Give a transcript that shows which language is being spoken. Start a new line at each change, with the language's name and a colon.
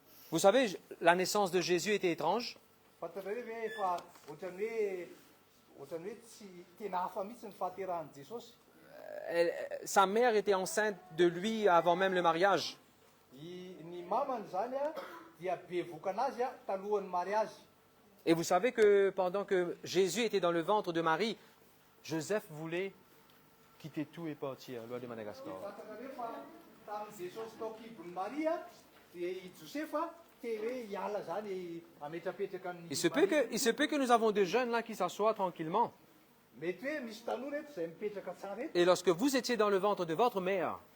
French: Vous savez, la naissance de Jésus était étrange.
Malagasy: Fantareo ve fa ohatrany hoe tsy tena hafa mihitsy ny fahaterahan'i Jesosy.
French: Sa mère était enceinte de lui avant même le mariage.
Malagasy: Ny mamany zany a dia bevoka anazy a talohan'ny mariazy.
French: Et vous savez que pendant que Jésus était dans le ventre de Marie, Joseph voulait quitter tout et partir loin de Madagascar.
Malagasy: Fantareo fa tamin'ny Jesosy tao kibon'ny Maria dia i Josefa te hoe hiala zany ametrapetraka ny
French: Il se peut que nous avons des jeunes là qui s'assoient tranquillement.
Malagasy: mety hoe misy tanora eto izay mipetraka tsara eto
French: Et lorsque vous étiez dans le ventre de votre mère,